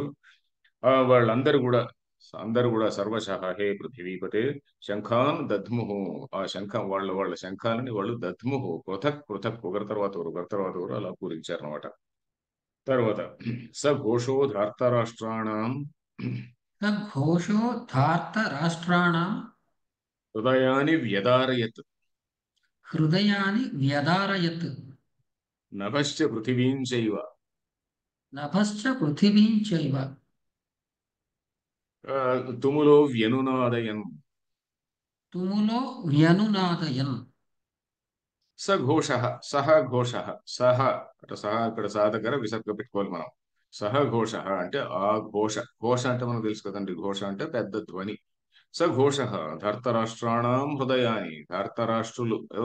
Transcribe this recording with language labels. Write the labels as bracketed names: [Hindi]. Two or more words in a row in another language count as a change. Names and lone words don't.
[Telugu] వాళ్ళందరూ కూడా, అందరూ కూడా [Sanskrit] సర్వశః హే పృథివీపతే శంఖాన్ దద్ముహు. [Telugu] ఆ శంఖం, వాళ్ళ శంఖాలని వాళ్ళు దద్ముహు, [Sanskrit] పృథక్ పృథక్, [Telugu] ఒకరి తర్వాత ఒకరు అలా పూరించారనమాట. [Sanskrit] తర్వాత స ఘోషో ధార్తరాష్ట్రాణం स घोषो धार्तराष्ट्राणां హృదయాని వ్యదారయత్, हृदयानि व्यदारयत्। నభశ్చ పృథివీం చైవ. नभश्च पृथिवीं चैव। తుములో వ్యనునాదయన్. तुमुलो व्यनुनादयन्। స ఘోష, సహ ఘోష, [Telugu] సహ అంటే సహ, ఇక్కడ సహ దగ్గర విసర్గ పెట్టుకోవాలి మనం. [Sanskrit] సహ ఘోష [Telugu] అంటే ఆ ఘోష. ఘోష అంటే మనకు తెలుసు కదండి, ఘోష అంటే పెద్ద ధ్వని. [Sanskrit] స ఘోష ధర్తరాష్ట్రాణం హృదయాని. [Telugu] ధార్తరాష్ట్రులు ఎవరు?